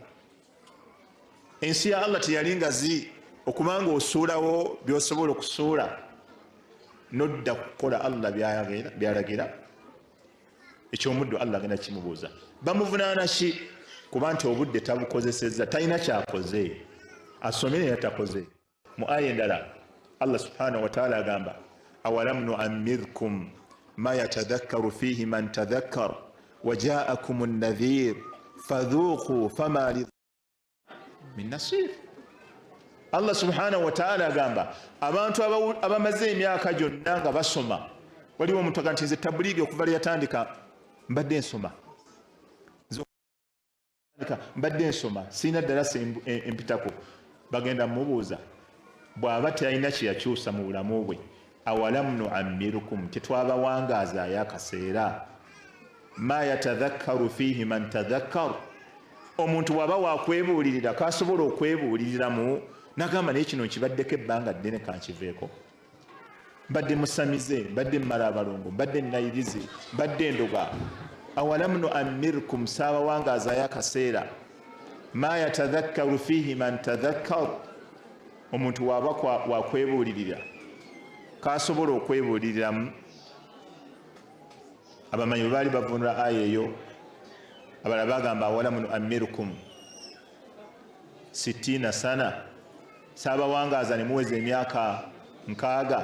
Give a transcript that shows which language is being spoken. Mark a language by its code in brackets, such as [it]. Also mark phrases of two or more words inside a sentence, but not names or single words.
[lg] Ensi ya Allah teyali ngazi okubanga osuulawo by'osobola okusuula n'odda kukola Allah byalagira. Ekyomuddu Allah agenda kimubuuza, bamuvunaana ki? Kuba nti obudde tabukozesezza, talina kyakoze, asomye naye takoze. Mu aya endala Allah [ar] سبحانه وتعالى [lg] agamba [ar] أولم نعمركم ما يتذكر فيه من تذكر وجاءكم النذير فذوقوا فما من نصير. [lg] Allah [ar] سبحانه وتعالى [lg] agamba abantu abamaze emyaka gyonna nga basoma. Waliwo omuntu agamba nti tablighi okuva lwe yatandika mbadde nsoma sirina ddalasa empitako. Bagenda mubuuza bw'aba talina kyeyakyusa mu bulamu bwe, [ar] أولم نعمركم, [lg] tetwabawangaazayo akaseera, [ar] ما يتذكر فيه من تذكر. [lg] Omuntu bw'aba wakwebuulirira kasobola okwebuuliriramu nagamba naye kino nkibaddeko ebbanga ddene kankiveeko, mbadde musamize, mbadde mmala abalongo, mbadde nayirize, mbadde endoga. [ar] أولم نعمركم, [lg] saabawangaazayo akaseera, [ar] ما يتذكر فيه من تذكر. [lg] Omuntu waba wakwebuulirira kasobola okwebuuliriramu. Abamanyi bwe baali bavunula aya eyo, abalala bagamba [ar] أولم نعمركم [lg] 60 sana, saabawangaaza ne muweza emyaka 6.